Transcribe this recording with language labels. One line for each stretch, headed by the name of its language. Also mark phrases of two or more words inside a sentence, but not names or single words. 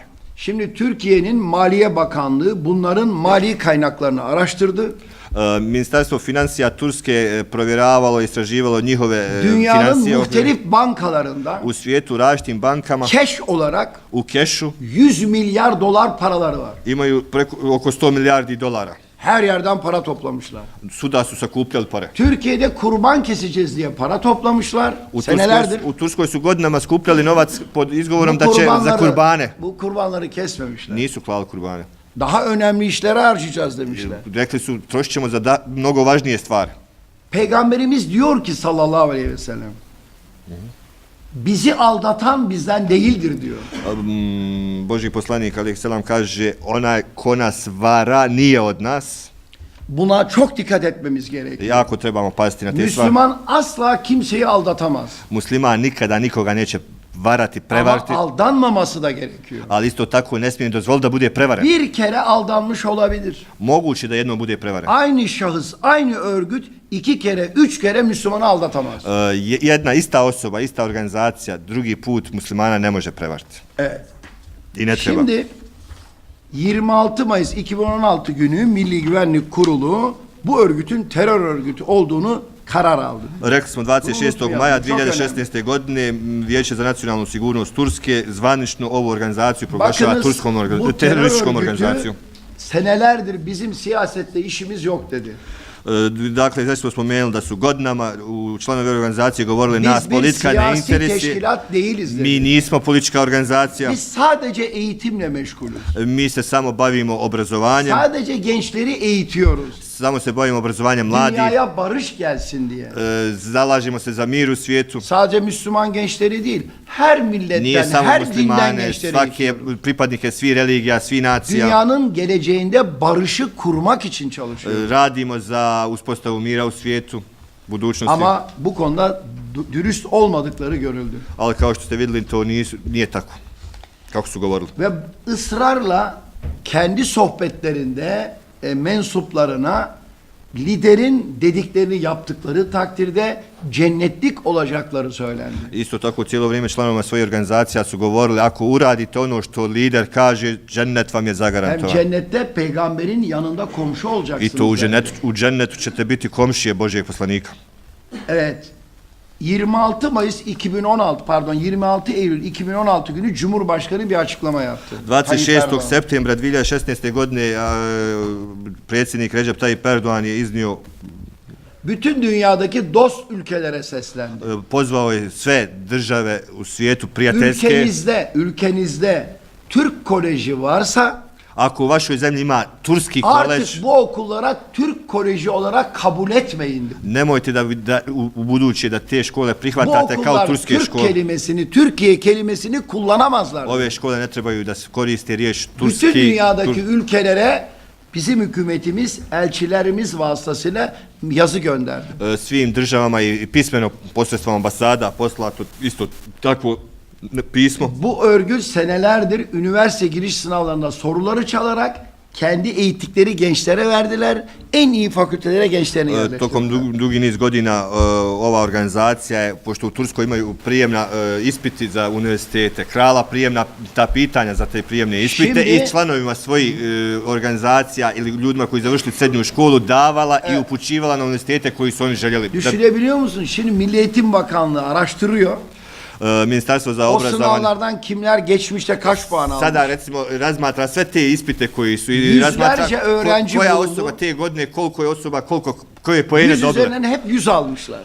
Turkish: Şimdi Türkiye'nin Maliye Bakanlığı bunların mali kaynaklarını araştırdı.
Bosnian: Ministarstvo financija Turske provjeravalo, istraživalo njihove
Turkish: Dünyanın
Bosnian: financije
Turkish: muhtelif bankalarında
Bosnian: u svijetu, različitim bankama,
Turkish: keş olarak
Bosnian: u kešu
Turkish: 100 milyar dolar paraları var.
Bosnian: imaju oko 100 milijardi dolara.
Turkish: Her yerden para toplamışlar.
Bosnian: Suda su sakupljali pare.
Turkish: Türkiye'de kurban keseceğiz diye para toplamışlar senelerdir.
Bosnian: U Turskoj su godinama skupljali novac pod izgovorom da će za kurbane.
Turkish: Bu kurbanları kesmemişler.
Bosnian: Nisu klali kurbane.
Turkish: Daha önemli işlere harcayacağız demişler.
Bosnian: Rekli su trošit ćemo za mnogo važnije stvari.
Turkish: Peygamberimiz diyor ki
Arabic: صلى الله عليه وسلم.
Turkish: Bizi aldatan bizden değildir diyor.
Bosnian: Božji poslanik
Arabic: عليه السلام
Bosnian: kaže onaj ko nas vara nije od nas.
Turkish: Buna çok dikkat etmemiz gerekiyor.
Bosnian: Jako trebamo paziti na te stvari.
Turkish: Müslüman asla kimseyi aldatamaz.
Bosnian: Musliman nikada nikoga neće varati, prevariti,
Turkish: Ama aldanmaması da gerekiyor.
Bosnian: ali isto tako ne smije dozvoliti da bude prevaren.
Turkish: Bir kere aldanmış olabilir.
Bosnian: Moguće da jednom bude prevaren.
Turkish: Aynı şahıs, aynı örgüt 2 kere, 3 kere Müslümanı aldatamaz.
Bosnian: Jedna ista osoba, ista organizacija, drugi put muslimana ne može prevariti.
Turkish: Evet.
Bosnian: I ne treba.
Turkish: Şimdi 26 Mayıs 2016 günü Milli Güvenlik Kurulu bu örgütün terör örgütü olduğunu karar aldı.
Bosnian: Rekli smo 26. maja
Turkish: Çok önemli.
Bosnian: 2016. godine Vijeće za nacionalnu sigurnost Turske zvanično ovu organizaciju proglašava
Turkish: Bakınız
Bosnian: turskom
Turkish: bu terör
Bosnian: terorističkom
Turkish: örgütü
Bosnian: organizacijom.
Turkish: senelerdir bizim siyasette işimiz yok dedi.
Bosnian: Dakle, znači smo spomenuli da su godinama u članovi organizacije govorili nas
Turkish: Biz bir
Bosnian: politika ne
Turkish: siyasi
Bosnian: interesi.
Turkish: teşkilat değiliz dedi.
Bosnian: Mi nismo politička organizacija.
Turkish: Biz sadece eğitimle meşgulüz.
Bosnian: Mi se samo bavimo obrazovanjem.
Turkish: Sadece gençleri eğitiyoruz.
Bosnian: Samo se bavimo obrazovanjem mladih.
Turkish: Dünyaya barış gelsin diye.
Bosnian: Zalažemo se za mir u svijetu.
Turkish: Sadece Müslüman gençleri değil, her
Bosnian: Nije
Turkish: milletten,
Bosnian: samo
Turkish: her dinden
Bosnian: muslimane,
Turkish: gençleri
Bosnian: svake
Turkish: eğitiyoruz.
Bosnian: pripadnike svih religija, svih nacija.
Turkish: Dünyanın geleceğinde barışı kurmak için çalışıyoruz.
Bosnian: Radimo za uspostavu mira u svijetu, budućnosti.
Turkish: Ama bu konuda dürüst olmadıkları görüldü.
Bosnian: Ali kao što ste vidjeli, to nije tako, kako su govorili.
Turkish: Ve ısrarla kendi sohbetlerinde mensuplarına liderin dediklerini yaptıkları takdirde cennetlik olacakları söylendi.
Bosnian: Isto tako cijelo vrijeme članovima svojih organizacija su govorili ako uradite ono što lider kaže, džennet vam je
Turkish: Hem
Bosnian: zagarantovan.
Turkish: cennette peygamberin yanında komşu
Bosnian: I
Turkish: olacaksınız.
Bosnian: to
Turkish: dendi.
Bosnian: u džennetu ćete biti komšije Božijeg poslanika.
Turkish: Evet. 26 Mayıs 2016 pardon 26 Eylül 2016 günü Cumhurbaşkanı bir açıklama yaptı. Tayyip
Bosnian: 26.
Turkish: Erdoğan.
Bosnian: septembra 2016. godine predsjednik Recep Tayyip Erdoğan je iznio,
Turkish: Bütün dünyadaki dost ülkelere seslendi.
Bosnian: pozvao je sve države u svijetu prijateljske.
Turkish: Ülkenizde Türk koleji varsa
Bosnian: Ako u vašoj zemlji ima turski koleđ,
Turkish: artık bu okullara Türk koleji olarak kabul etmeyin.
Bosnian: nemojte da u buduće da te škole
Turkish: Bu
Bosnian: prihvatate kao
Turkish: okullar
Bosnian: turske
Turkish: Türk
Bosnian: škole.
Turkish: kelimesini, Türkiye kelimesini kullanamazlar.
Bosnian: Ove škole ne trebaju da se koriste riječ
Turkish: Bütün
Bosnian: turski.
Turkish: dünyadaki ülkelere bizim hükümetimiz elçilerimiz vasıtasıyla yazı gönderdi.
Bosnian: Svim državama i pismeno posredstvom ambasada poslato isto takvo pismo.
Turkish: Bu örgüt senelerdir üniversite giriş sınavlarında soruları çalarak kendi eğittikleri gençlere verdiler. En iyi fakültelere gençlerini yerleştirdiler.
Bosnian: Tokom dugi niz godina ova organizacija je, pošto u Turskoj imaju prijemna ispiti za univerzitete, krala prijemna ta pitanja za te prijemne ispite
Turkish: Şimdi-
Bosnian: i članovima svojih organizacija ili ljudima koji završili srednju školu davala i upućivala na univerzitete koji su oni željeli.
Turkish: Düşünebiliyor musun? Şimdi Milli Eğitim Bakanlığı araştırıyor.
Bosnian: Ministarstvo za
Turkish: O
Bosnian: obrazovanje
Turkish: sınavlardan kimler geçmişte kaç puan almış?
Bosnian: sada recimo razmatra sve te ispite koji su i
Turkish: Yüzlerce
Bosnian: razmatra
Turkish: öğrenci
Bosnian: koja
Turkish: bulundu.
Bosnian: osoba te godine, koliko je osoba, koje poene
Turkish: 100
Bosnian: dobile.
Turkish: üzerinden hep 100 almışlar.